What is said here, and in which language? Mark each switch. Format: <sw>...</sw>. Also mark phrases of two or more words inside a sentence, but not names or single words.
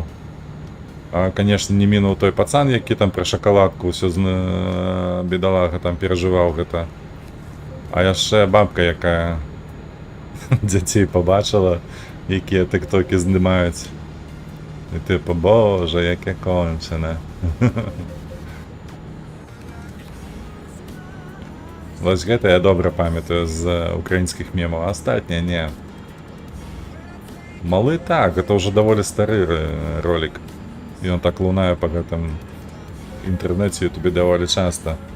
<be>Конечно, не мінуў той пацан, які там пра шакаладку ўсё бедалага там перажываў гэта. А яшчэ бабка, якая дзяцей побачила, якія тиктоки здымаюць.</be> <uk>І типу, боже, яке кончене.</uk> <be>Вось гэта я добра памятаю з украінскіх мемаў, а астатняе не. Малы так,</be> <ru>это уже</ru> <be>даволі стары ролик. І он так лунае по гэтым інтэрнэце ютубе даволі часта.</be>